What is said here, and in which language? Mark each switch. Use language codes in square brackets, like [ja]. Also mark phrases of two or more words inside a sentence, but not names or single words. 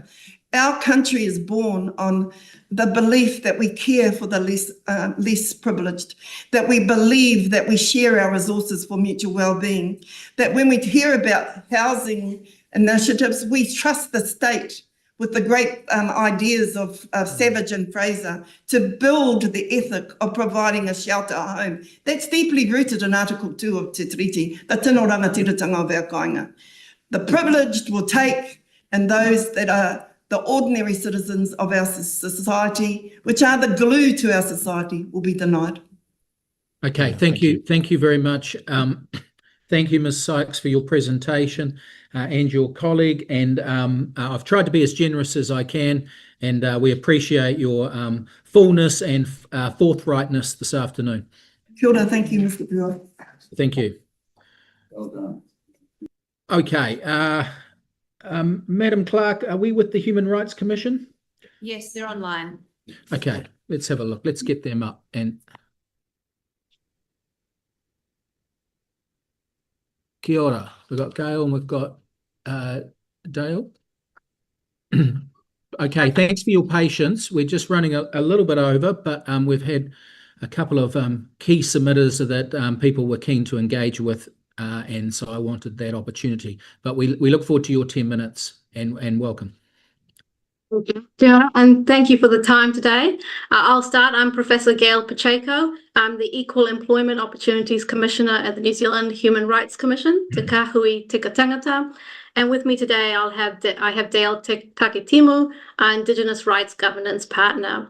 [en] Our country is born on the belief that we care for the less privileged, that we believe that we share our resources for mutual well-being, that when we hear about housing initiatives, we trust the state with the great ideas of Savage and Fraser to build the ethic of providing a shelter, a home. That's deeply rooted in Article 2 of Te Tiriti, the [mi] tino rangatiratanga [en] of our kāinga. The privileged will take, and those that are the ordinary citizens of our society, which are the glue to our society, will be denied. Okay, thank you. Thank you very much. Thank you, Ms. Sykes, for your presentation and your colleague. And I've tried to be as generous as I can, and we appreciate your fullness and forthrightness this afternoon. [mi] Kia ora, [en] thank you, Mr. Pua. Thank you. Well done. Okay, Madam Clerk, are we with the Human Rights Commission? Yes, they're online. Okay, let's have a look. Let's get them up. And [mi] kia ora. [en] We've got Gail and we've got Dale. Okay, thanks for your patience. We're just running a little bit over, but we've had a couple of key submitters that people were keen to engage with, and so I wanted that opportunity. But we look forward to your 10 minutes and welcome. [mi] Kia ora, [en] and thank you for the time today. I'll start. I'm Professor Gail Pacheco. I'm the Equal Employment Opportunities Commissioner at the New Zealand Human Rights Commission, Te Kahui Tika Tangata. And with me today, I have Dale Taketimu, our Indigenous Rights Governance Partner.